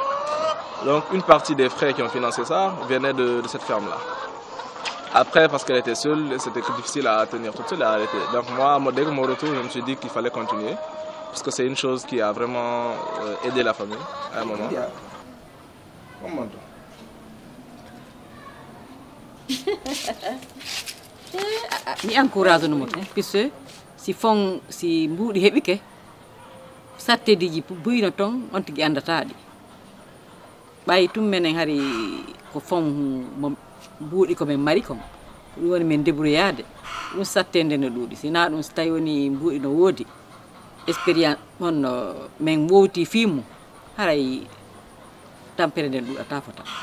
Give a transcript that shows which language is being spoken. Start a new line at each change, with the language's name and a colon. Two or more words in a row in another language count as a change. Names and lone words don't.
French: Donc une partie des frais qui ont financé ça venait de cette ferme-là. Après, parce qu'elle était seule, c'était difficile à tenir toute seule et à arrêter. Donc moi, dès que mon retour, je me suis dit qu'il fallait continuer. Parce que c'est une chose qui a vraiment aidé la famille à un moment.
Fula: mi encourage no mo puisque si mbuuɗi heɓike satteɗiji buyno toon on tigi andata ɗi ɓayi tum menen hari ko fon mo mbuuɗi komin mari kon ɗum woni min débrouillade ɗum sattede no ɗuuɗi sina ɗum so tawi woni mbuuɗi no woodi expérience on min wowti fimu haray tampere nden ɗuɗata fota